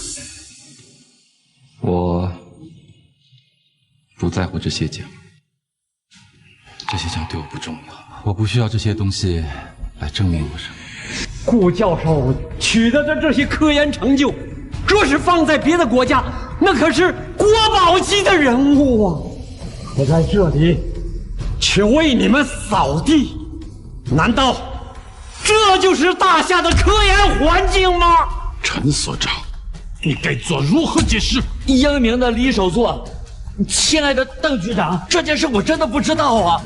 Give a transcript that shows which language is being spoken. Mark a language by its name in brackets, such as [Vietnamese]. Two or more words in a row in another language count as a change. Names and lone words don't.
[Chinese] 我不在乎這些獎，這些獎對我不重要，我不需要這些東西來證明我什麼。顧教授取得的這些科研成就，若是放在別的國家，那可是國寶級的人物啊！可在這裡，卻為你們掃地，難道這就是大夏的科研環境嗎？陳所長，你該做如何解釋？英明的李首座，親愛的鄧局長，這件事我真的不知道啊！